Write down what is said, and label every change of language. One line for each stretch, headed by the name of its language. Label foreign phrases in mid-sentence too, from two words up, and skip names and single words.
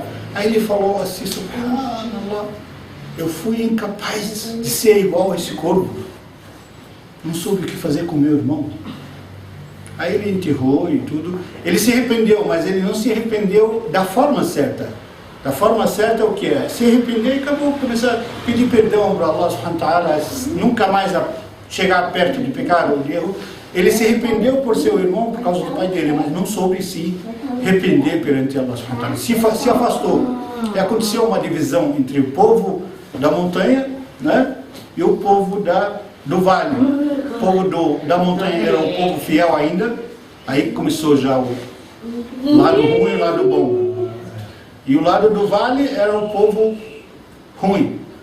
Portuguese: Aí ele falou assim, subhanallah, eu fui incapaz de ser igual a esse corvo, não soube o que fazer com meu irmão. Aí ele enterrou e tudo. Ele se arrependeu, mas ele não se arrependeu da forma certa. Da forma certa é o que é? Se arrepender e acabou, começar a pedir perdão para Allah
Arabic: سبحانه وتعالى,
Portuguese: nunca mais chegar perto de pecado ou de erro. Ele se arrependeu por seu irmão, por causa do pai dele, mas não soube se arrepender perante Allah
Arabic: سبحانه وتعالى.
Portuguese: Se afastou. E aconteceu uma divisão entre o povo da montanha, né, e o povo do vale. O povo da montanha era o povo fiel ainda. Aí começou já o lado ruim e o lado bom. E o lado do vale era o povo ruim.